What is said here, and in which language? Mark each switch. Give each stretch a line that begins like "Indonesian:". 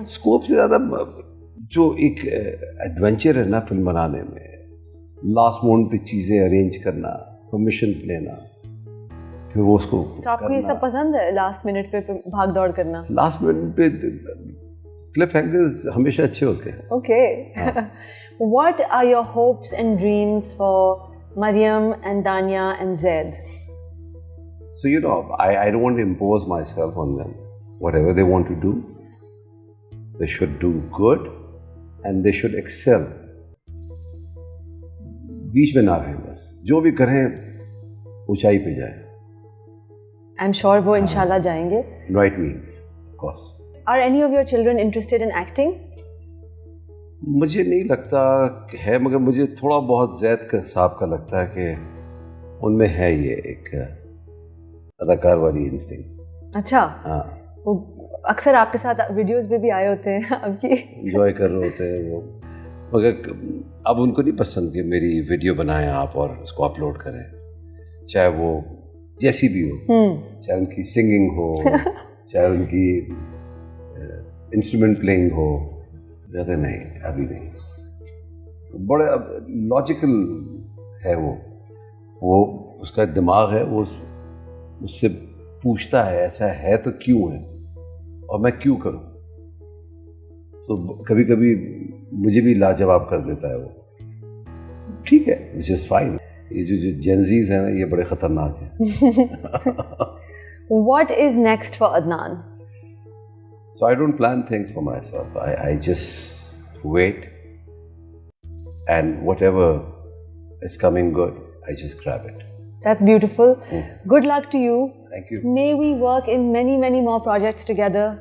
Urdu: Scope سے زیادہ جو ایک ایڈونچر ہے نا فلم بنانے میں، لاسٹ مومنٹ پہ چیزیں ارینج کرنا، پرمیشنز لینا، پھر وہ اس کو. تو آپ کو یہ سب پسند ہے، لاسٹ منٹ پہ بھاگ دوڑ کرنا؟ لاسٹ منٹ پہ کلف ہینگرز ہمیشہ اچھے ہوتے ہیں. Okay.
English: What are your hopes and dreams for Maryam and Dania and Zaid? So I don't want to impose myself on them. Whatever they want to do, they should do good and they should excel.
Urdu: بیچ میں نہ رہیں، بس جو بھی کریں اونچائی پہ جائیں.
English: I'm sure
Urdu: وہ انشاءاللہ جائیں گے.
English: Right means, of course. Are any of your children interested in acting?
Urdu: مجھے نہیں لگتا ہے، مگر مجھے تھوڑا بہت زید کا صاحب کا لگتا ہے کہ ان میں ہے یہ ایک اداکار والی انسٹنکٹ. اچھا. ہاں، وہ اکثر آپ کے ساتھ ویڈیوز میں بھی آئے ہوتے ہیں آپ کی. انجوائے کر رہے ہوتے ہیں وہ، مگر اب ان کو نہیں پسند کہ میری ویڈیو بنائیں آپ اور اس کو اپلوڈ کریں، چاہے وہ جیسی بھی ہو، چاہے ان کی سنگنگ ہو، چاہے ان کی انسٹرومنٹ پلینگ ہو. کہتے نہیں ابھی نہیں. تو بڑے اب لاجیکل ہے وہ اس کا دماغ ہے، وہ اس سے پوچھتا ہے ایسا ہے تو کیوں ہے اور میں کیوں کروں. تو کبھی کبھی مجھے بھی لاجواب کر دیتا ہے وہ. ٹھیک ہے،
English: Which is fine.
Urdu: یہ جو جینزیز ہیں نا یہ بڑے خطرناک ہیں.
English: What is next for Adnan? So I don't plan things for myself. I just wait, and whatever is coming good, I just grab it. That's beautiful. Good luck to you. Thank you. May we work in many, many more projects together.